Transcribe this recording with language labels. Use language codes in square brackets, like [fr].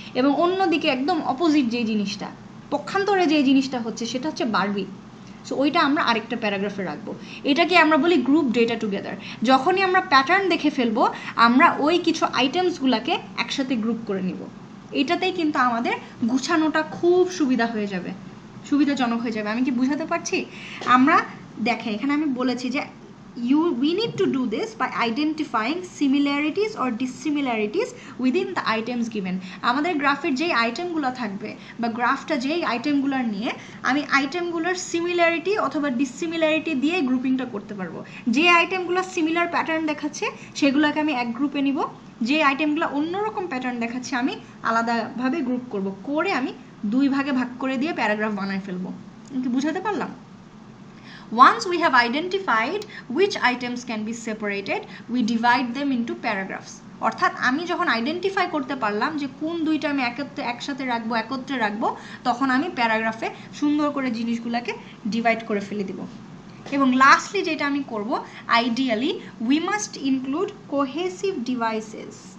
[bn] এবং অন্যদিকে একদম অপোজিট যে জিনিসটা, পক্ষান্তরে যে জিনিসটা হচ্ছে সেটা হচ্ছে বারবি, সো ওইটা আমরা আরেকটা প্যারাগ্রাফে রাখবো। এটাকে আমরা বলি গ্রুপ ডেটা টুগেদার। যখনই আমরা প্যাটার্ন দেখে ফেলবো, আমরা ওই কিছু আইটেমসগুলোকে একসাথে গ্রুপ করে নিব। এটাতেই কিন্তু আমাদের গুছানোটা খুব সুবিধাজনক হয়ে যাবে। আমি কি বুঝাতে পারছি? আমরা দেখে এখানে আমি বলেছি যে [en] we need to do this by identifying similarities or dissimilarities within the items given. [bn] আমাদের গ্রাফের যেই আইটেমগুলো থাকবে বা গ্রাফটা যেই আইটেমগুলোর নিয়ে, আমি আইটেমগুলোর সিমিলারিটি অথবা ডিসিমিলারিটি দিয়ে গ্রুপিংটা করতে পারবো। যে আইটেমগুলো সিমিলার প্যাটার্ন দেখাচ্ছে সেগুলোকে আমি এক গ্রুপে নিব, যে আইটেমগুলো অন্যরকম প্যাটার্ন দেখাচ্ছে আমি আলাদাভাবে গ্রুপ করব, করে আমি 2 ভাগে ভাগ করে দিয়ে প্যারাগ্রাফ বানায় ফেলবো। কি বুঝাতে পারলাম? [en] Once we have identified which items can be separated, we divide them into paragraphs. [bn] অর্থাৎ আমি যখন আইডেন্টিফাই করতে পারলাম যে কোন দুইটা আমি একসাথে একত্রে রাখবো, তখন আমি প্যারাগ্রাফে সুন্দর করে জিনিসগুলোকে ডিভাইড করে ফেলে দিব। এবং লাস্টলি যেটা আমি করব, [en] Ideally we must include cohesive devices.